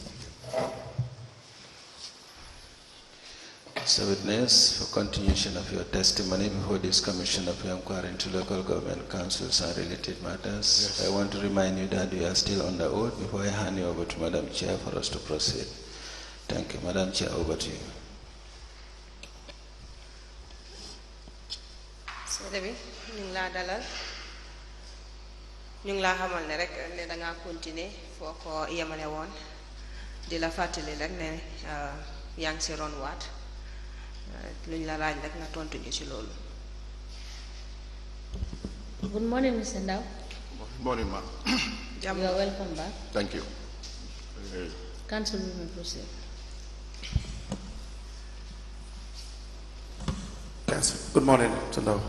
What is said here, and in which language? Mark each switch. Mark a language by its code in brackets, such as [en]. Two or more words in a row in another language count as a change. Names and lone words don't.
[en] Mr. Witness, for continuation of your testimony before this Commission of Inquiry into Local Government Councils and related matters, yes. I want to remind you that you are still on the oath before I hand you over to Madam Chair for us to proceed. Thank you. Madam Chair, over to you. [wo] ñu ngi laa xamal ne rek ne da ngaa continuer foo ko yemale woon di la fàttali rek ne yaa ngi si ron waat luñ la laaj rek nga tontu ñu ci loolu. [en] Good morning, Mr. Ndow. Good morning, ma'am. You are welcome back. Thank you. Council, you may proceed. Council. Good morning, Mr. Ndow.